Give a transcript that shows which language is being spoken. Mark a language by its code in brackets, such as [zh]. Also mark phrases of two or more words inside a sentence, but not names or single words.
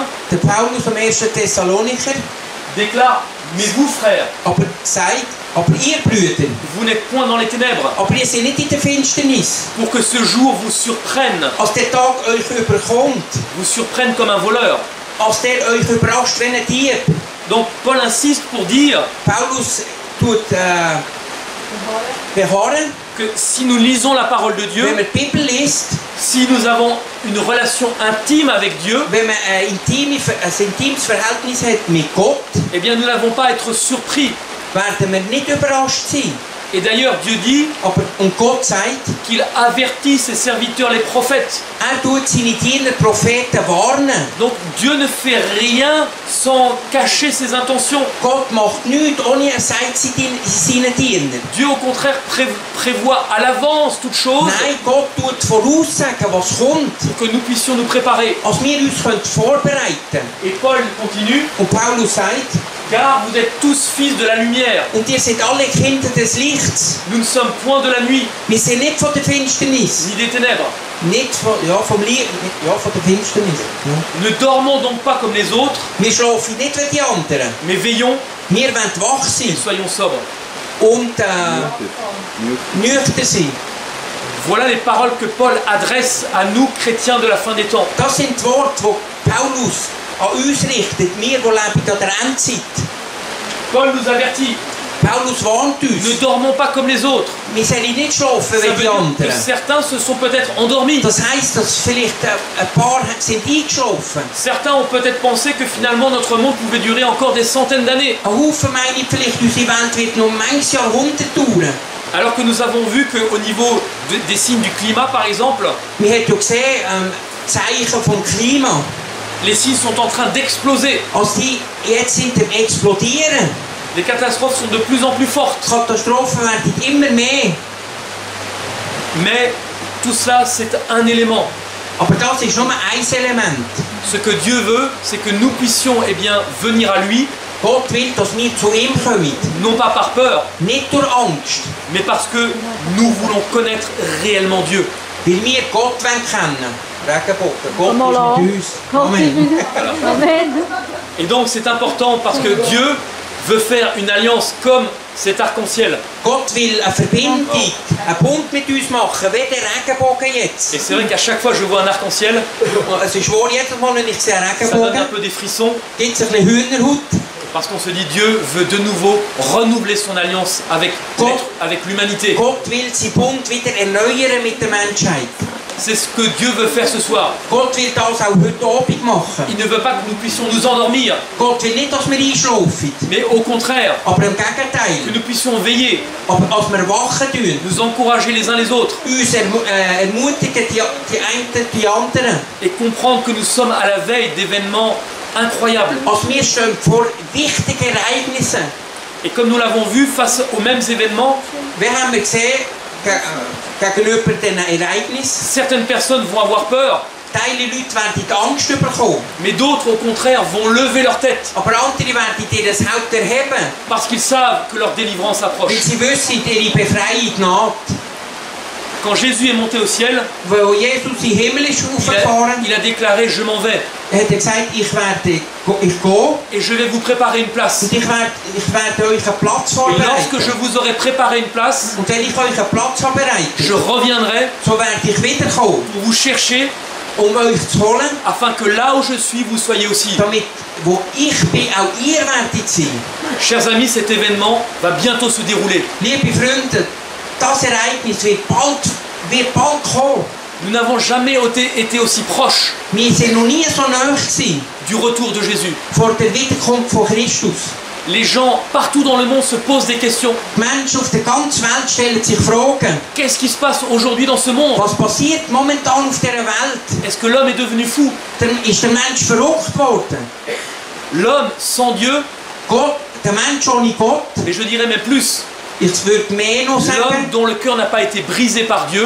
[de] Der Paulus am 1. Thessalonicher [fr] déclare, mais vous frères, [de] aber sagt, aber ihr Brüder, [fr] vous n'êtes point dans les ténèbres, [de] aber ihr seid nicht in der Finsternis, [fr] pour que ce jour vous surprenne, [de] als der Tag euch überkommt, [fr] vous surprenne comme un voleur. [de] als der euch überrascht wie ein Dieb. [fr] Donc Paul insiste pour dire [de] Paulus tut beharren, [fr] que si nous lisons la parole de Dieu, [de] wenn man die Bibel liest, [fr] si nous avons une relation intime avec Dieu, [de] wenn man ein intimes Verhältnis hat mit Gott, [fr] eh bien nous n'avons pas à être surpris. [de] werden wir nicht überrascht sein. [fr] Et d'ailleurs, Dieu dit [de] Und Gott sagt, [fr] qu'il avertit ses serviteurs, les prophètes. [de] tut seine Diener Propheten warnen. [fr] Donc Dieu ne fait rien sans cacher ses intentions. [de] Gott macht nichts, ohne er sagt seinen Dienern. [fr] Dieu au contraire prévoit à l'avance toute chose [de] Nein, Gott tut voraussagen, was kommt, [fr] pour que nous puissions nous préparer. [de] als wir uns vorbereiten können. [fr] Et Paul continue, [de] Und Paulus sagt, [fr] car vous êtes tous fils de la lumière. [de] und ihr seid alle Kinder des Lichts. [fr] Nous ne sommes point de la nuit, [de] Wir sind nicht von der Finsternis. [fr] ni des ténèbres. [de] Nicht von, vom Licht, von der Finsternis. Ja. [fr] Ne dormons donc pas comme les autres, [de] Wir schlafen nicht wie die anderen. [fr] mais veillons [de] Wir wollen wach [fr] et [de] sein [fr] soyons sobres. [de] und nüchtern sein. [fr] Voilà les paroles que Paul adresse à nous, chrétiens de la fin des temps. [de] Das sind die Worte, die Paulus an uns richtet, wir, die leben an der Endzeit. [fr] Paul nous avertit, [de] Paulus warnt [fr] ne [de] uns. [fr] dormons pas comme les autres. [de] Wir sollen nicht schlafen [fr] Ça [de] wie [fr] veut [de] die [fr] dire que [de] anderen. [fr] certains se sont peut-être endormis. [de] Das heisst, dass vielleicht ein paar sind eingeschlafen. [fr] Certains ont peut-être pensé que finalement notre monde pouvait durer encore des centaines d'années. [de] Ein Haufen meinen vielleicht, unsere Welt wird noch manches Jahrhundert dauern. [fr] Alors que nous avons vu qu'au niveau des signes du climat, par exemple, [de] Wir haben ja gesehen, Zeichen vom Klima. [fr] les signes sont en train d'exploser. [de] Als die jetzt sind am Explodieren. [fr] Les catastrophes sont de plus en plus fortes. [de] Die Katastrophen werden immer mehr. [fr] Mais tout cela, c'est un élément. [de] Aber das ist nur ein Element. [fr] Ce que Dieu veut, c'est que nous puissions eh bien, venir à lui, [de] Gott will, dass wir zu ihm kommen. [fr] non pas par peur, [de] Nicht durch Angst. [fr] mais parce que nous voulons connaître réellement Dieu. [de] Weil wir Gott kennen wollen. Regenbogen. Gott Amen. ist mit uns. Amen. Amen. [fr] Et donc c'est important parce que Dieu veut faire une alliance comme cet arc-en-ciel. [de] Gott will eine Verbindung, einen Bund mit uns machen, wie der Regenbogen jetzt. [fr] Et c'est vrai qu'à chaque fois que je vois un arc-en-ciel, [de] Es ist wahr, jedes Mal, wenn ich sehe einen [fr] ça donne un [de] Regenbogen, [fr] peu des frissons [de] gibt es ein bisschen Hühnerhaut. [fr] parce qu'on se dit Dieu veut de nouveau renouveler son alliance avec l'humanité. [de] Gott will seinen Bund wieder erneuern mit der Menschheit. [fr] C'est ce que Dieu veut faire ce soir. [de] Gott will das auch heute Abend machen. [fr] Il ne veut pas que nous puissions nous endormir, [de] Gott will nicht, dass wir einschlafen, [fr] mais au contraire, [de] aber im [fr] que [de] Gegenteil, [fr] nous puissions veiller, [de] aber als wir wachen tun, [fr] nous encourager les uns les autres [de] uns ermutigen die einen die anderen. [fr] et comprendre que nous sommes à la veille d'événements incroyables. [de] Als wir stehen vor wichtigen Ereignissen. [fr] Et comme nous l'avons vu face aux mêmes événements, [de] Wir haben gesehen, gegenüber diesen Ereignissen, [fr] certaines personnes vont avoir peur, [de] Teile Leute werden die Angst bekommen. [fr] mais d'autres au contraire vont lever leur tête [de] Aber andere werden ihr das Haupt erheben, [fr] parce qu'ils savent que leur délivrance approche. [de] weil sie wissen, ihre Befreiung naht. [fr] Quand Jésus est monté au ciel, [de] Weil Jesus in den Himmel ist aufgefahren, [fr] il a déclaré « Je m'en vais [de] hat er gesagt, ich gehe [fr] et je vais vous préparer une place. [de] und ich werde euch einen Platz [fr] Et lorsque [de] vorbereiten. [fr] je vous aurai préparé une place, [de] Und wenn ich euch einen Platz [fr] je [de] vorbereite, [fr] reviendrai [de] so werde ich wiederkommen, [fr] pour vous chercher [de] euch zu holen, [fr] afin que là où je suis, vous soyez aussi. [de] damit, wo ich bin, auch ihr werdet sein. [fr] Chers amis, cet événement va bientôt se dérouler. [de] Liebe Freunde, das Ereignis wird bald kommen. [fr] Nous n'avons jamais été aussi proches [de] Wir sind noch nie so nahe gewesen [fr] du retour de Jésus. [de] vor der Wiederkunft von Christus. [fr] Les gens partout dans le monde se posent des questions. [de] Die Menschen auf der ganzen Welt stellen sich Fragen. [fr] Qu'est-ce qui se passe aujourd'hui dans ce monde? [de] Was passiert momentan auf dieser Welt? [fr] Est-ce que l'homme est devenu fou? [de] Ist der Mensch verrückt worden? [fr] L'homme sans Dieu, [de] Gott, der Mensch ohne Gott, [fr] et je dirais même plus, [de] ich würde mehr noch [fr] l'homme [de] sagen, [fr] dont le cœur n'a pas été brisé par Dieu,